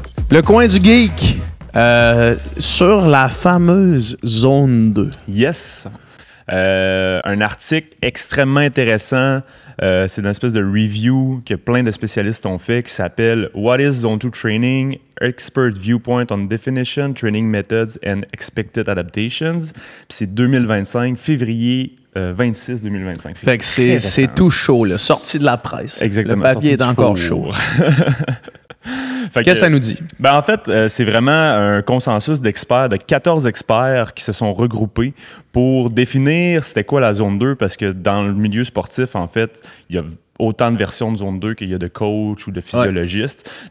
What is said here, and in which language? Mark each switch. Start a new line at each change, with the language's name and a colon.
French: Le coin du geek sur la fameuse zone 2.
English: Yes.
French: Un article extrêmement intéressant. C'est une espèce de review que plein de spécialistes ont fait qui s'appelle
English: What is Zone 2 Training? Expert Viewpoint on Definition, Training Methods and Expected Adaptations.
French: Puis c'est 2025, février 26 2025. Fait que c'est tout chaud, là, sorti de la presse. Exactement. Le papier est encore chaud. Qu'est-ce que ça nous dit? En fait, c'est vraiment un consensus d'experts, de 14 experts qui se sont regroupés pour définir c'était quoi la zone 2, parce que dans le milieu sportif, en fait, il y a autant de versions de zone 2 qu'il y a de coachs ou de physiologistes. Ouais.